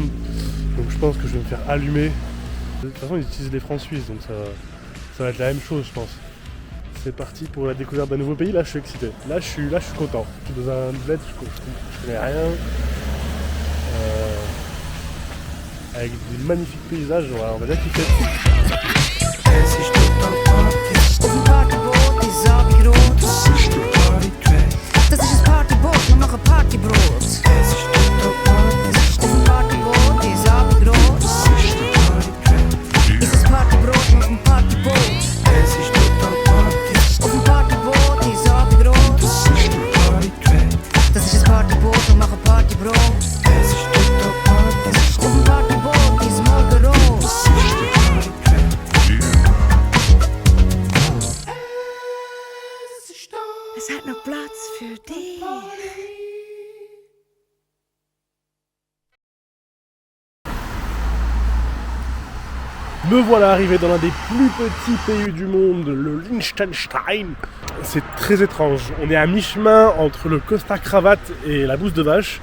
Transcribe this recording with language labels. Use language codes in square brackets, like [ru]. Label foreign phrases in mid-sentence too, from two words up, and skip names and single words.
[fr] Donc je pense que je vais me faire allumer. De toute façon, ils utilisent les francs suisses, donc ça va être la même chose, je pense. C'est parti pour la découverte d'un nouveau pays. Là, je suis excité. Là, je suis content. Je suis dans un bled, je connais rien. Avec des magnifiques paysages, on va bien kiffer. [de] Auf dem Partyboot ist Abendbrot. Das ist das Partyboot, wir machen Partybrot. Auf dem Partyboot ist Abendbrot. Ist das Partybrot, wir machen Partyboot. Auf dem Partyboot ist Abendbrot. Das ist das Partyboot, wir machen Partybrot. Auf dem Partyboot ist Morgenrot. Es hat noch Platz für dich. [fr] Me voilà arrivé dans l'un des plus petits pays du monde, le Liechtenstein. C'est très étrange. On est à mi-chemin entre le costard-cravate et la bouse de vache.